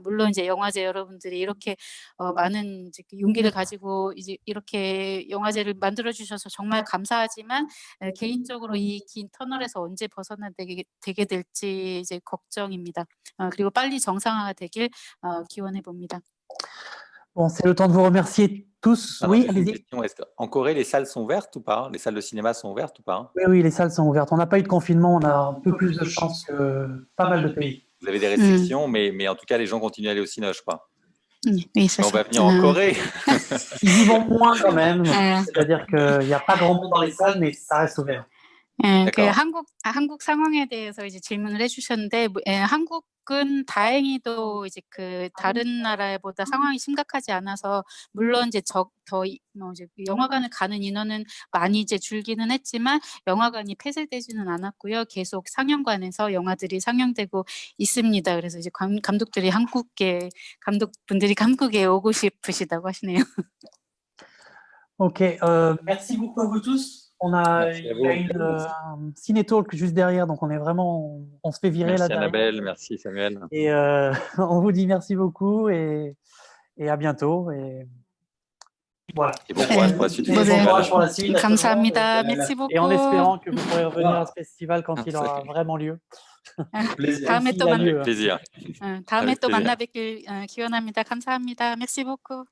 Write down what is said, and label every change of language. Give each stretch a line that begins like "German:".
Korean: 물론 이제 영화제 여러분들이 이렇게 많은 이제 용기를 가지고 이제 이렇게 영화제를 만들어 주셔서 정말 감사하지만 개인적으로 이 긴 터널에서 언제 벗어나게 되게 될지 이제 걱정입니다. 그리고 빨리 정상화가 되길 기원해 봅니다.
French: Bon, c'est le temps de vous remercier tous. Oui, allez-y. En Corée, les salles sont ouvertes ou pas? Les salles de cinéma sont ouvertes ou pas? Oui, les salles sont ouvertes. On n'a pas eu de confinement, on a un peu plus de chance que pas mal de pays. Vous avez des restrictions, mais en tout cas, les gens continuent à aller au cinéma, je crois. Oui, ça, on va venir en Corée. Ils y vont moins quand même. C'est-à-dire qu'il n'y a pas grand monde dans les salles, mais ça reste ouvert.
Korean: 그 한국 상황에 대해서 이제 질문을 해주셨는데, 한국은 다행히도 이제 그 다른 나라보다 상황이 심각하지 않아서 물론 이제 이제 영화관을 가는 인원은 많이 이제 줄기는 했지만 영화관이 폐쇄되지는 않았고요. 계속 상영관에서 영화들이 상영되고 있습니다. 그래서 이제 감독분들이 한국에 오고 싶으시다고 하시네요.
French: Ok, merci beaucoup à vous tous. Il y a une ciné-talk juste derrière, donc on se fait virer là derrière. Merci Annabelle, merci Samuel. Et on vous dit merci beaucoup et à bientôt. Et voilà. Et bon courage pour la suite. Bon courage pour la suite.
Korean: 감사합니다.
French: Merci beaucoup. Et en espérant que vous pourrez revenir à ce festival quand il aura vraiment lieu.
Korean: 다음에 또
French: plaisir.
Korean: 다음에 또 만나 뵙길 기원합니다. 감사합니다.
French: Merci beaucoup.